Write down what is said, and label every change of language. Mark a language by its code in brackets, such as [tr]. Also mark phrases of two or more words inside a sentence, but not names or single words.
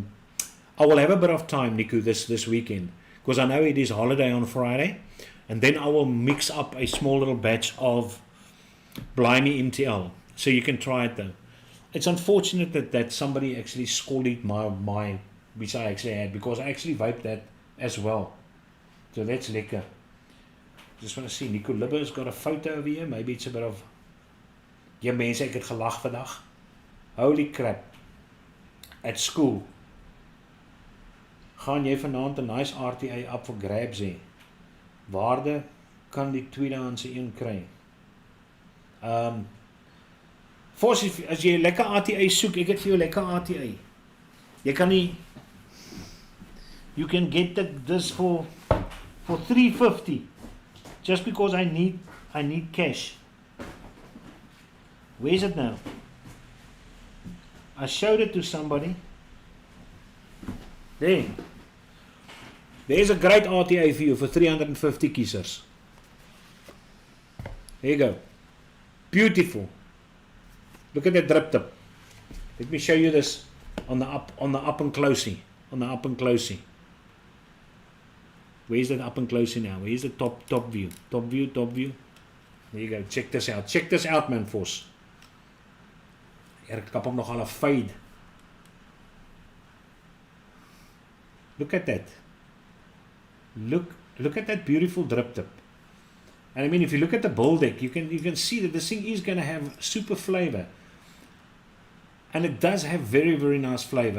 [en] I will have a bit of time, Niku, this weekend, because I know it is holiday on Friday, and then I will mix up a small little batch of Blimey MTL, so you can try it though. It's unfortunate that somebody actually scolded my which I actually had, because I actually vaped that as well. So that's lekker. Just want to see, Nico Libber's got a photo over here. Maybe it's a bit of, [af] ja mense, ek het gelag vandag. [en] Holy crap. At school. [af] Gaan jy vanaand 'n nice RTA [en] up for grabs [af] hê? Waarde kan die tweedehandse een kry? Fos, as jy 'n lekker RTA soek, ek het vir jou lekker RTA. Jy kan nie, [en] you can get this for $350 just because I need cash. Where is it now? I showed it to somebody. There's a great RTA for you for 350 kiesers. There you go. Beautiful. Look at that drip tip. Let me show you this on the up and closey. On the up and closey. Where's that up and closey now? Where's the top view? Top view. There you go. Check this out. Check this out, [af] man, Vos. Ek kap hom nog al 'n fade. [en] Look at that. Look at that beautiful drip tip. And I mean, if you look at the bull deck, you can see that this thing is going to have super flavor. And it does have very, very nice flavor.